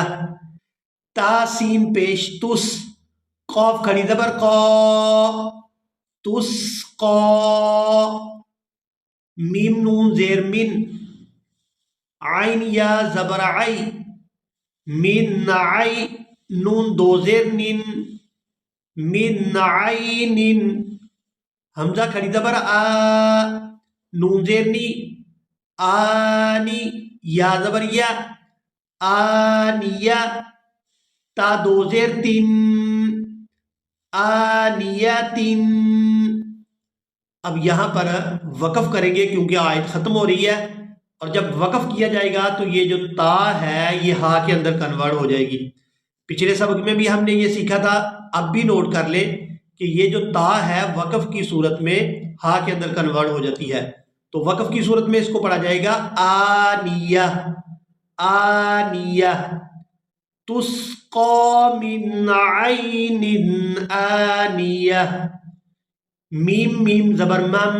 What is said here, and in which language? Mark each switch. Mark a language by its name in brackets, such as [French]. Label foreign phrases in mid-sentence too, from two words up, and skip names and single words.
[Urdu] تا سین پیش تس، قاف کھڑی زبر قا، تسقا، میم نون زیر من، عین یا زبر عی، من عی، نون دو زیر نن، من عین، حمزہ کھڑی زبر آ، نون زیر نی، آنی، یا زبر یا، آنیہ، تا دو زیر تین، آنیتن۔ اب یہاں پر وقف کریں گے کیونکہ آیت ختم ہو رہی ہے، اور جب وقف کیا جائے گا تو یہ جو تا ہے یہ ہا کے اندر کنورٹ ہو جائے گی۔ پچھلے سبق میں بھی ہم نے یہ سیکھا تھا، اب بھی نوٹ کر لیں کہ یہ جو تا ہے وقف کی صورت میں ہا کے اندر کنورٹ ہو جاتی ہے، تو وقف کی صورت میں اس کو پڑھا جائے گا آنیہ، آنیہ، [Arabic] تسقا من عین آنیہ، [Urdu] میم میم زبر مم۔